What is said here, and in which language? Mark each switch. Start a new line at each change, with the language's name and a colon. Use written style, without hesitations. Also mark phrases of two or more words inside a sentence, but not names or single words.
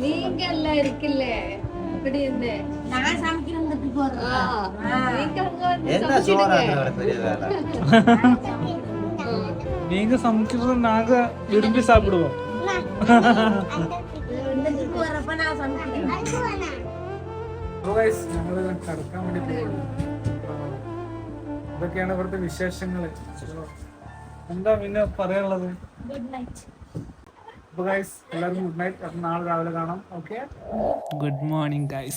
Tamil: நீங்க எல்லாம் இருக்குல்ல இப்படி இருந்து நான் சமைக்கிறதுக்கு போறேன். என்ன சோறாக்குறவரை பெரிய வேலை. நீங்க சமைக்கிறது நாங்க விரும்பி சாப்பிடுவோம். வரப்ப நான் சமைக்கிறேன்.
Malayalam: ഞങ്ങള് കടക്കാൻ വേണ്ടി പോകുന്നു. ഇതൊക്കെയാണ് ഇവിടുത്തെ വിശേഷങ്ങള്. എന്താ പിന്നെ പറയാനുള്ളത്? അപ്പോൾ ഗൈസ് എല്ലാവർക്കും
English: good night.
Malayalam: അപ്പം നാളെ രാവിലെ കാണാം. ഓക്കെ,
English: good morning guys.